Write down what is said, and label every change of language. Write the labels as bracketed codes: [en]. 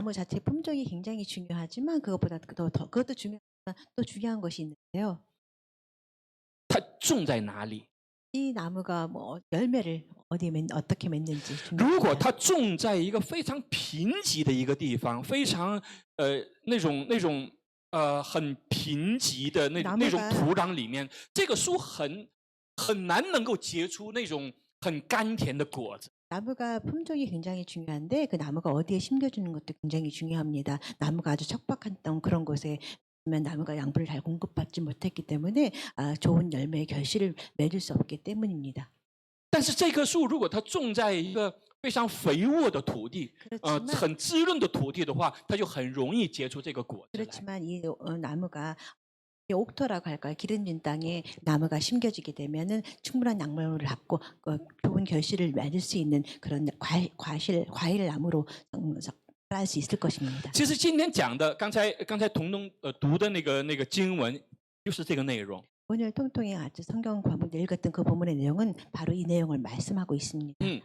[ko] 나무 자체 품종이 굉장히 중요하지만 그것보다 그것도 중요한 또 중요한 것이 있는데요. [zh] 它种在哪里？ [ko] 이 나무가 뭐 열매를 어떻게 맺는지 [zh] 如果它种在一个非常贫瘠的一个地方，非常那种很贫瘠的那种土壤里面，这个树很难能够结出那种很甘甜的果子。 [ko] 나무가 품종이 굉장히 중요한데 그 나무가 어디에 심겨주는 것도 굉장히 중요합니다. 나무가 아주 척박한 땅 그런 곳에 면 나무가 양분을 잘 공급받지 못했기 때문에 좋은 열매의 결실을 맺을 수 없기 때문입니다. [zh] 但是这棵树如果它种在一个非常肥沃的土地， [ko] 그렇지만 [zh] 很滋润的土地的话，它就很容易结出这个果子来。 [ko] 그렇지만 이 나무가 옥토라고 할까요? 기름진 땅에 나무가 심겨지게 되면은 충분한 양분을 갖고 좋은 결실을 맺을 수 있는 그런 과일 나무로 자랄 수 있을 것입니다. [zh] 其实今天讲的，刚才彤彤读的那个经文，就是这个内容。 [ko] 오늘 통통이 아주 성경 본문 읽었던 그 본문의 내용은 바로 이 내용을 말씀하고 있습니다.